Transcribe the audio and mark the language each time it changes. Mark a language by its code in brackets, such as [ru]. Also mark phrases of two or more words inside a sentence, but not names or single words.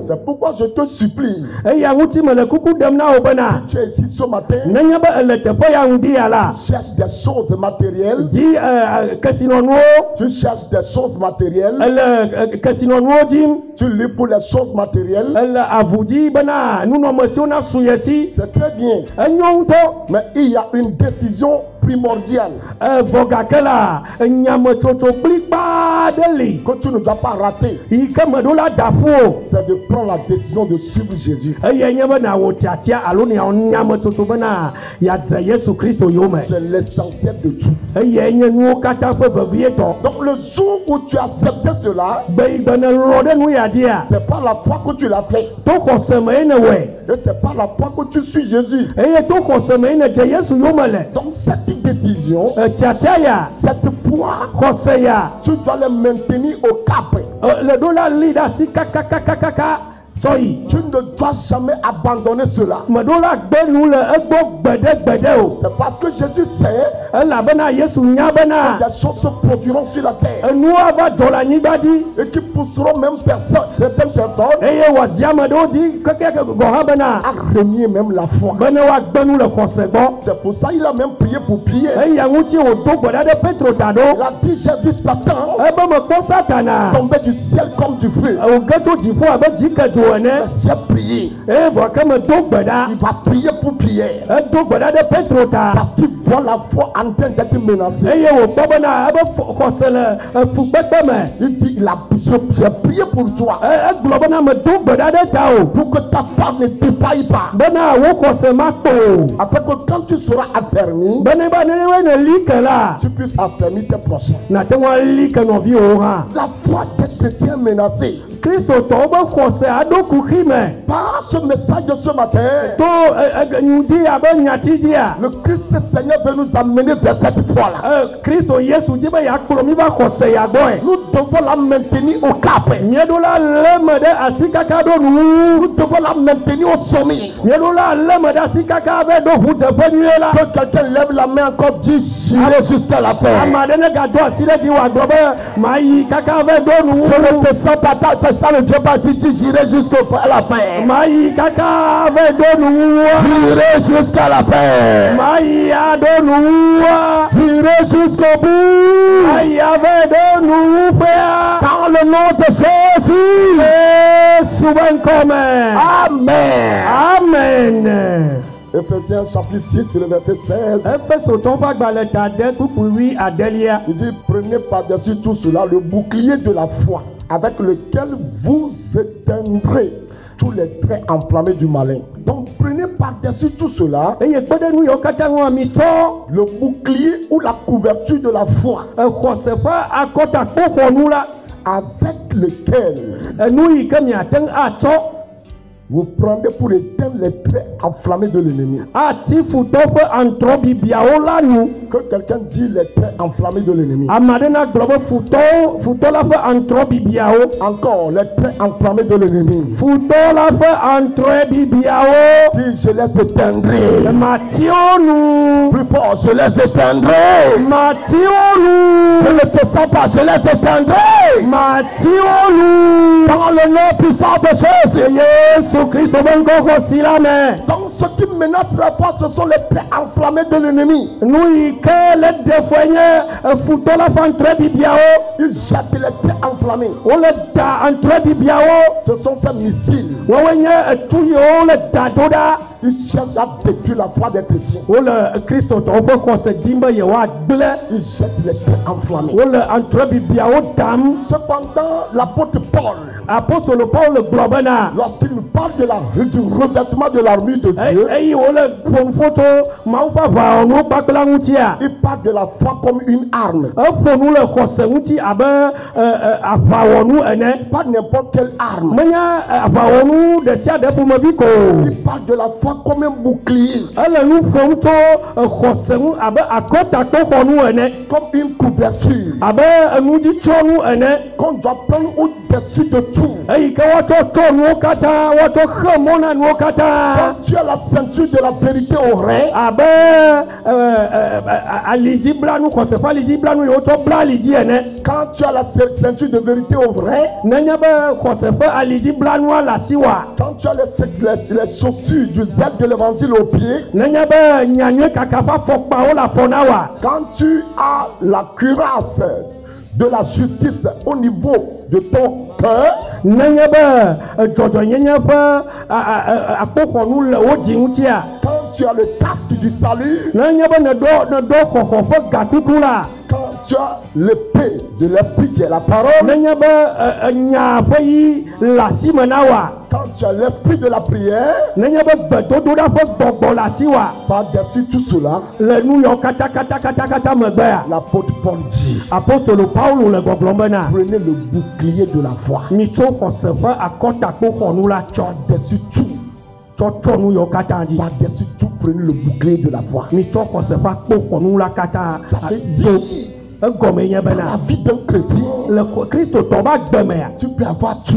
[fr] C'est pourquoi je te supplie, [ee] Eya ŋuti mele kuku ɖem na wo bena [fr] tu es ici ce matin, [ee] nenye be ele teƒe ya ŋdi ya la. [fr] cherche des choses matérielles, [ee] Di kesinɔnuwo. [fr] tu cherches des choses matérielles, [ee] Ele kesinɔnuwo dzim. [fr] tu lis pour les choses matérielles, [ee] Ele avu dzi bena nunɔmesiwo na su ye si. [fr] c'est très bien. [ee] Enyo ŋutɔ. [fr] Mais il y a une décision primordiale [ee] Vɔ gake la nyametsotso kplikpa aɖe li. [fr] que tu ne dois pas rater. [ee] Yi ke meɖo la da ƒu o. [fr] C'est de prendre la décision de suivre Jésus. [ee] Eye nye bena wò tiatia alo niawɔ nyametsotso bena yadze Yesu Kristo yome. [fr] C'est l'essentiel de tout. [ee] Eye nye nuwo katã ƒe vevietɔ. [fr] Donc le jour où tu as accepté cela, [ee] Gbe ne lɔ ɖe nu ya dzia. [fr] c'est pas la foi que tu l'as fait. [ee] To xɔse me ye ne wɔe. [fr] Et c'est pas la foi que tu suis Jésus. [ee] Eye to xɔse me ye ne dze Yesu yome le. [fr] Donc cette décision, [ee] Tiatia ya. [fr] cette foi, [ee] Xɔse ya. [fr] tu dois le maintenir au cap. [ee] Le ɖo la li ɖe asi kakakakaka. Soyi. [fr] Tu ne dois jamais abandonner cela. [ee] Medola gbenu le egbo gbede o. [fr] C'est parce que Jésus sait [ee] Elabena Yesu nya [fr] que [ee] bena. [fr] des choses se produiront sur la terre [ee] Enu ava do la anyigba dzi. [fr] et qui pousseront même certaines personnes [ee] Eye wòzi ameɖewo dzi kekeke gɔ̃ hã bena. [fr] à renier même la foi. [ee] Bene woagbenu le xɔse gbɔ. [fr] C'est pour ça qu'il a même prié pour Pierre. [ee] Eya ŋuti wòdo gbe ɖa ɖe Petro ta [fr] Il [ee] ɖo. [fr] a dit, j'ai vu Satan [ee] Ebe mekpɔ Satana. [fr] tomber du ciel comme du feu. [ee] Wòge tso dziƒo abe dzikedzo ene. [fr] Mais j'ai prié. [ee] Eye vɔ ke medo gbe ɖa. [fr] Il va prier pour Pierre. [ee] Edo gbe ɖa ɖe Petro ta. [fr] Parce qu'il voit la foi en train d'être menacée. [ee] Eye wòkpɔ bena ebe xɔse le fugbegbe me. [fr] Il dit, j'ai prié pour toi. [ee] Egblɔ bena medo gbe ɖa ɖe ta o. [fr] Pour que ta foi ne défaille pas. [ee] Bena wo xɔse ma kpo o. [fr] Afin que quand tu seras affermi, [ee] Bene ba nenema ne li ke la. [fr] tu puisses affermir tes prochains. [ee] Nate ŋu ali ke nɔviwo hã. [fr] La foi des chrétiens menacée. [ee] Kristotɔwo be xɔse aɖo kuxi me. [fr] Par ce message de ce matin, [ee] To nyudi abe nyati dzia. [fr] le Christ Seigneur veut nous amener vers cette foi-là. [ee] Kristo Yesu dzi be yakplɔ mi va xɔse yagbɔe. [fr] Nous devons la maintenir au cap. [ee] Mieɖo la lé me ɖe asi kaka ɖo nu. [fr] Nous devons la maintenir au sommet. [ee] Mieɖo la lé me ɖe asi kaka be ɖo ʋudzeƒe nyuie la. [fr] Que quelqu'un lève la main encore, dit j'irai jusqu'à la fin. [ee] Ame aɖe ne gado asi ɖe dzi wòagblɔ be mayi kaka ve ɖo nu. [fr] Je ne te sens pas, ça ne vient pas si tu j'irai jusqu'à la fin. [ee] Mayi kaka ve ɖo nu. [fr] J'irai jusqu'à la fin. [ee] Mayi aɖo nu. [fr] J'irai jusqu'au bout. [ee] Mayi ave ɖo nu ƒea. [fr] Dans le nom de Jésus. [ee] Yesu be ŋkɔ me. Amen. Amen. [fr] Éphésiens chapitre 6, le verset 16. [ee] Efesotɔwo ƒe agbalẽ ta ɖe kpukpui adelia. [fr] Il dit, prenez par-dessus tout cela le bouclier de la foi, avec lequel vous éteindrez tous les traits enflammés du malin. Donc prenez par-dessus tout cela [ee] Eye kpe ɖe nu yiwo katã ŋu mi tsɔ [fr] le bouclier ou la couverture de la foi, [ee] xɔse ƒe akɔtakpoxɔnu la. [fr] avec lequel [ee] Nu yi ke miate ŋu atsɔ [fr] vous prenez pour éteindre les traits enflammés de l'ennemi. [ee] ati futɔ ƒe antrɔ bibiawo la nu. [fr] Que quelqu'un dit les traits enflammés de l'ennemi. [ee] Ame aɖe na gblɔ be futɔ la ƒe antrɔ bibiawo. [fr] Encore les traits enflammés de l'ennemi. [ee] Futɔ la ƒe antrɔ bibiawo. [fr] Si je les éteindrai, [ee] Matiwo nu. [fr] plus fort, je les éteindrai. [ee] Matiwo [fr] Je [ee] nu. [fr] ne te sens pas, je les éteindrai. [ee] Matiwo nu. [fr] Dans le nom puissant de Jésus. [ee] Yesu Kristo be ŋkɔ xɔsi la me. [fr] Donc ce qui menace la foi, ce sont les traits enflammés de l'ennemi. [ee] Nu yi ke le ɖe fɔe nye futɔ la ƒe antrɔ bibiawo. [fr] Ils jettent les traits enflammés. [ee] Wole da antrɔ bibiawo. [fr] Ce sont ces missiles. [ee] Woawoe nye etu yiwo le da do ɖa. [fr] Ils cherchent à détruire la foi des chrétiens. [ee] Wole kristotɔwo ƒe xɔse dim be yewoagblẽ. [fr] Ils jettent les traits enflammés. [ee] Wole antrɔ bibiawo dam. [fr] Cependant, l'apôtre Paul, [ee] Apostolo Paulo gblɔ bena. [fr] lorsqu'il nous parle du revêtement de l'armure de Dieu, [ee] Eyi wole ƒonuƒo tso Mawu ƒe aʋawɔnuwo kpakpla ŋutia. [fr] il parle de la foi comme une arme. [ee] Eƒonu le xɔse ŋuti abe aʋawɔnu ene. [fr] Pas n'importe quelle arme. [ee] Menye aʋawɔnu ɖe sia ɖe ƒomevi ko. [fr] Il parle de la foi comme un bouclier, [ee] Ele nu ƒom tso xɔse ŋu abe akɔtakpoxɔnu ene. [fr] comme une couverture [ee] Abe enudzitsyɔnu ene. [fr] qu'on doit prendre au-dessus de tout. [ee] Eyi ke woatsɔ tsɔ nuwo katã, woatsɔ xe mɔ na nuwo katã. [fr] Quand tu as la ceinture de la vérité au rein, [ee] Abe alidziblanu, xɔse ƒe alidziblanu yi wotsɔ bla ali dzi ene. [fr] quand tu as la ceinture de vérité au rein, [ee] Nenye be xɔse ƒe alidziblanua le asi wa. [fr] quand tu as les chaussures du zèle de l'évangile au pied, [ee] Nenye be nyanyue kaka ƒe afɔkpawo le afɔ na wa. [fr] quand tu as la cuirasse de la justice au niveau de ton cœur, [ee] Nenye be dzɔdzɔnyenye ƒe akpoxɔnu le wo dzi ŋutia. [fr] quand tu as le casque du salut, [ee] Nenye be neɖɔ xɔxɔ ƒe gakuku la. [fr] quand tu as l'épée de l'esprit qui est la parole, [ee] Nenye be nya ƒe yi le asi me na wa. [fr] quand tu as l'esprit de la prière, [ee] Nenye be gbedodoɖa ƒe gbɔgbɔ le asi wa. [fr] par-dessus tout cela, [ee] Le nu yawo katã megbea. [fr] l'apôtre Paul dit, [ee] Apostolo Paulo le gbɔgblɔm bena. [fr] prenez le bouclier de la foi. [ee] Mitso xɔse ƒe akɔtakpoxɔnu la tsɔ. [fr] Par-dessus tout, [ee] Tsɔ nu yawo katã dzi. [fr] par-dessus tout, prenez le bouclier de la foi. [ee] Mitsɔ xɔse ƒe akpoxɔnu la katã. [fr] Ça veut dire [ee] egɔme nye [fr] Dans la [ee] bena [fr] vie d'un chrétien, [ee] le kristotɔ ba gbemea [fr] tu peux avoir tout.